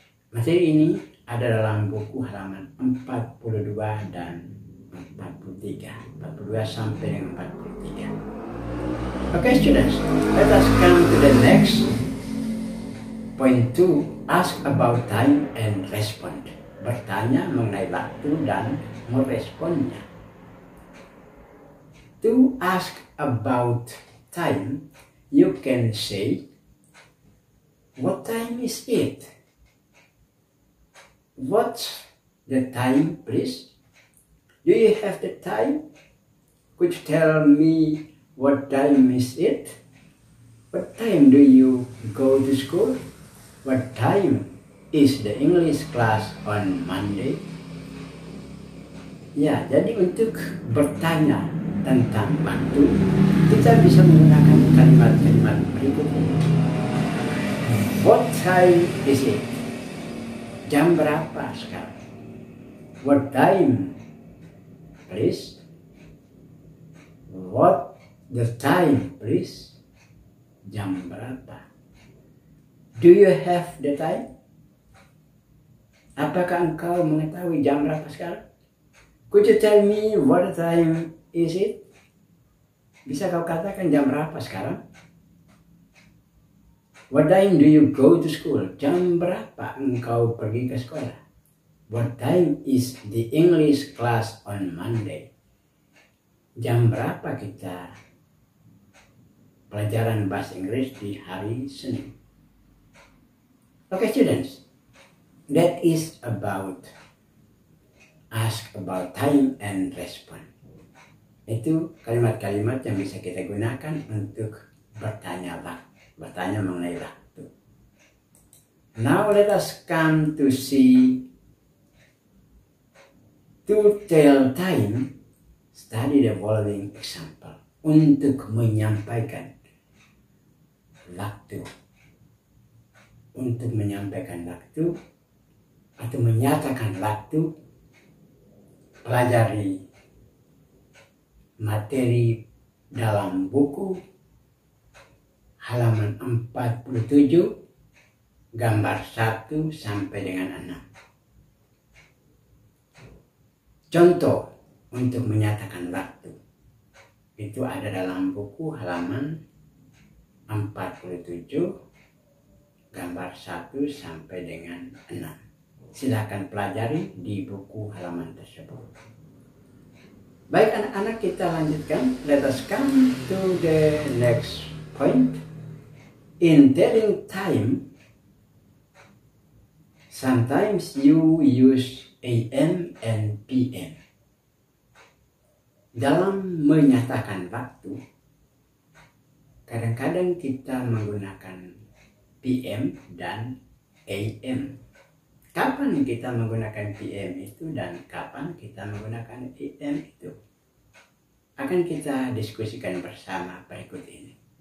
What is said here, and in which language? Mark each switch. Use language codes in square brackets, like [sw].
[id] Materi ini ada dalam buku halaman 42 dan 43, 42 sampai dengan 43. [en] Okay students, let us come to the next point 2, ask about time and respond. [id] bertanya mengenai waktu dan meresponnya. [en] To ask about time, you can say, "What time is it? What's the time, please? Do you have the time? Could you tell me what time is it? What time do you go to school? What time is the English class on Monday?" [id] Ya, jadi untuk bertanya tentang waktu, kita bisa menggunakan kalimat-kalimat berikut ini. [en] What time is it? [id] Jam berapa sekarang? [en] What time, please? What the time, please? [id] Jam berapa? [en] Do you have the time? [id] Apakah engkau mengetahui jam berapa sekarang? [en] Could you tell me what time is it? [id] Bisa kau katakan jam berapa sekarang? [en] What time do you go to school? [id] Jam berapa engkau pergi ke sekolah? [en] What time is the English class on Monday? [id] Jam berapa kita pelajaran bahasa Inggris di hari Senin? [en] Okay, students, that is about ask about time and respond. [id] Itu kalimat-kalimat yang bisa kita gunakan untuk bertanya mengenai waktu. [en] Now let us come to see to tell time. Study the following example. [id] Untuk menyampaikan waktu. Untuk menyampaikan waktu atau menyatakan waktu, pelajari materi dalam buku halaman 47 gambar 1 sampai dengan 6. Contoh untuk menyatakan waktu itu ada dalam buku halaman 47 gambar 1 sampai dengan 6. Silakan pelajari di buku halaman tersebut. Baik anak-anak, kita lanjutkan. [en] Let us come to the next point. In telling time, sometimes you use AM and PM. [id] Dalam menyatakan waktu, kadang-kadang kita menggunakan PM dan AM. Kapan kita menggunakan PM itu dan kapan kita menggunakan AM itu akan kita diskusikan bersama berikut ini.